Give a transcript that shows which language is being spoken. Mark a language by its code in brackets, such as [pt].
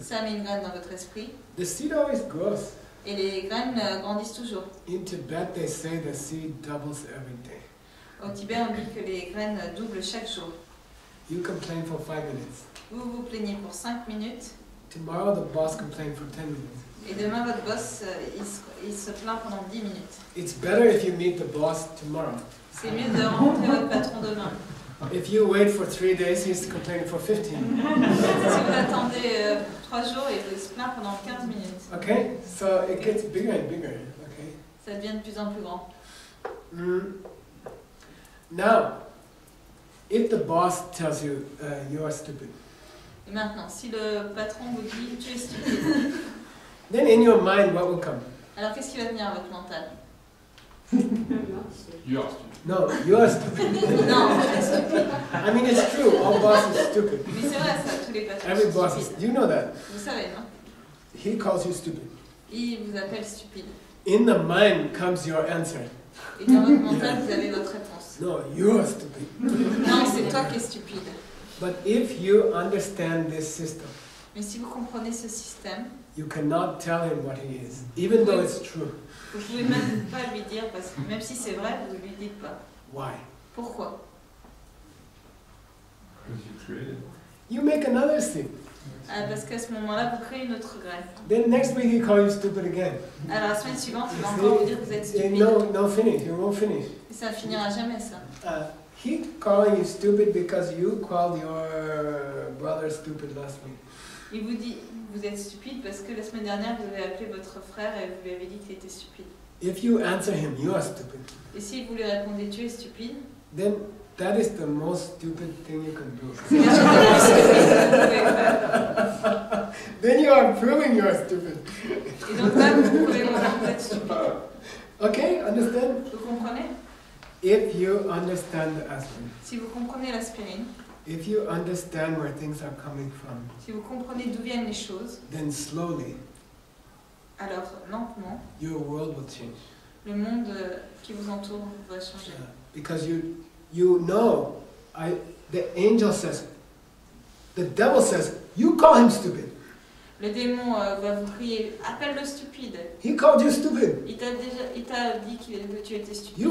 [fr] ça met une graine dans votre esprit [en] The seed always grows. [fr] et les graines grandissent toujours. [en] In Tibet, they say the seed doubles every day. [fr] Au Tibet, on dit que les graines doublent chaque jour. [en] You complain for 5 minutes. [fr] Vous vous plaignez pour 5 minutes [en] Tomorrow, the boss complains for 10 minutes. [fr] et demain votre boss il se plaint pendant 10 minutes. [en] It's better if you meet the boss tomorrow. [fr] C'est mieux de rencontrer votre patron demain. [en] If you wait for 3 days, he's complaining for 15. [fr] Si vous attendez 3 jours, il se plaint pendant 15 minutes. [en] Okay? So it gets bigger and bigger. Okay? [fr] Ça devient de plus en plus grand. [en] Now, if the boss tells you you are stupid, [fr] Et maintenant, si le patron vous dit tu es stupide, [en] then in your mind, what will come? [fr] alors qu'est-ce qui va venir à votre mental? [en] You are stupid. No, you are stupid. [fr] Non, tu es stupide. [en] I mean, it's true. All bosses are stupid. [fr] Mais c'est vrai ça, tous les patrons [en] Every [fr] sont [en] boss is. [fr] stupides. [en] You know that. [fr] Vous savez, non? [en] He calls you stupid. [fr] Il vous appelle stupide. [en] In the mind comes your answer. [fr] Et dans votre mental, vous avez votre réponse. [en] No, you are stupid. [fr] Non, c'est toi qui es stupide. [en] But if you understand this system, [fr] Mais si vous comprenez ce système, [en] you cannot tell him what he is, even though it's true. [fr] vous pouvez même pas lui dire, parce que même si c'est vrai, vous lui dites pas. [en] Why? [fr] Pourquoi? [en] Because you created. You make another seed. [fr] Parce qu'à ce moment-là, vous créez une autre graine. [en] Then next week he calls you stupid again. [fr] Alors la semaine suivante, il va encore vous dire que vous êtes stupide. [en] No finish. You won't finish. [fr] Et ça finira jamais ça. [en] He calling you stupid because you called your brother stupid last week. [fr] Il vous dit vous êtes stupide parce que la semaine dernière vous avez appelé votre frère et vous lui avez dit qu'il était stupide. [en] If you answer him, you are stupid. [fr] Et si vous lui répondez tu es stupide, [en] Then that is the most stupid thing you can do. [fr] c'est la chose la plus stupide que vous pouvez faire. [en] Then you are proving you are stupid. [fr] Et donc là, vous pouvez voir que vous êtes stupide. [en] Okay, understand? [fr] Vous comprenez? [en] If you understand the aspirin, [fr] Si vous comprenez l'aspirine, [en] if you understand where things are coming from, [fr] si vous comprenez d'où viennent les choses, [en] then slowly [fr] alors lentement, [en] your world will change. [fr] le monde qui vous entoure va changer. [en] Because you know, the angel says, the devil says, you call him stupid. [fr] Le démon va vous crier, appelle-le stupide. [en] He called you stupid. [fr] Il t'a dit que tu étais stupide.